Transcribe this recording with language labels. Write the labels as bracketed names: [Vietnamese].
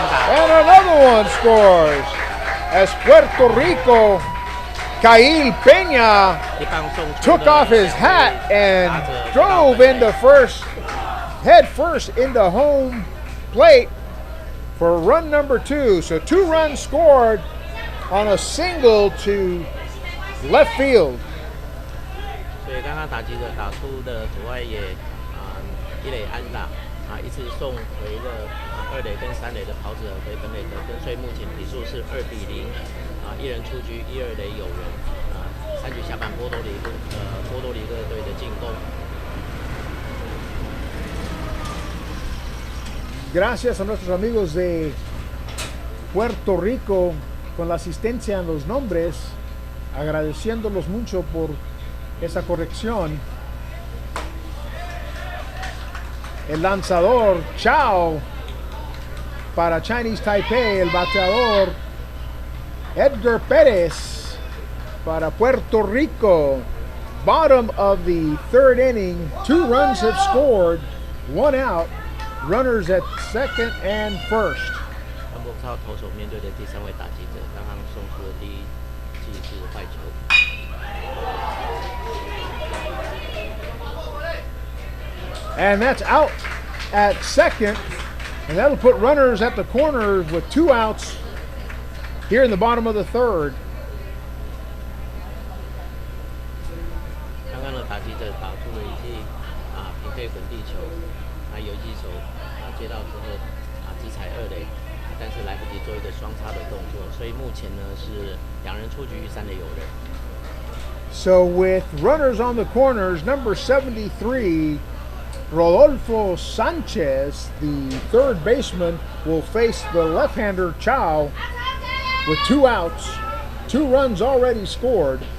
[English] And another one scores. As Puerto Rico, Cail Peña took off his hat and drove into head first into home plate for run number 2. So 2 runs scored on a single to left field. [Chinese] 所以刚刚打击者打出的左外野一垒安打一次送回了二垒跟三垒的跑者回本垒得分，所以目前比数是2-0一人出局，一二垒有人3局下半波多黎各队的进攻。 [Spanish] Gracias a nuestros amigos de Puerto Rico con la asistencia en los nombres, agradeciéndolos mucho por esa corrección. El lanzador Chow para Chinese Taipei, el bateador Edgar Pérez para Puerto Rico. [English] Bottom of the third inning, 2 runs have scored, 1 out, runners at second and first. [Chinese] 潘博超投手面对的第3位打击者，刚刚送出的第一记是坏球。 [English] And that's out at second. And that'll put runners at the corners with 2 outs here in the bottom of the third. [Chinese] 刚刚的打击者打出了一记平飞滚地球，游击手接到之后直踩二垒，但是来不及做一个双叉的动作，所以目前呢是2人出局，3垒有人。 [English] So with runners on the corners, number 73, Rodolfo Sanchez, the third baseman, will face the left-hander Chow with 2 outs, 2 runs already scored.